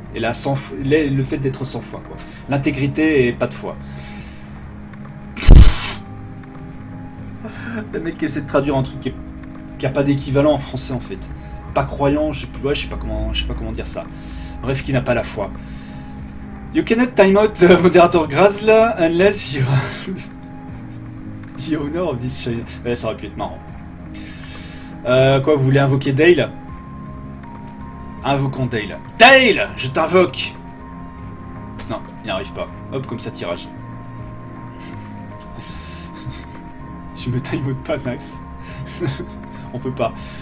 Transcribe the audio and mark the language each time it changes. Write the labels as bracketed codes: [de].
[fr] Et là, le fait d'être sans foi, quoi. L'intégrité et pas de foi. Le mec qui essaie de traduire un truc qui est qui a pas d'équivalent en français en fait. Pas croyant, je sais plus, ouais, je sais pas comment dire ça. Bref, qui n'a pas la foi. [en] You cannot time out moderator Grazl unless you the owner of this channel. [fr] Ouais, ça aurait pu être marrant. Quoi, vous voulez invoquer Dale? Invoquons Dale. Dale, je t'invoque. Non, il n'y arrive pas. Hop, comme ça, tirage. Tu me time out pas, Max. On peut pas.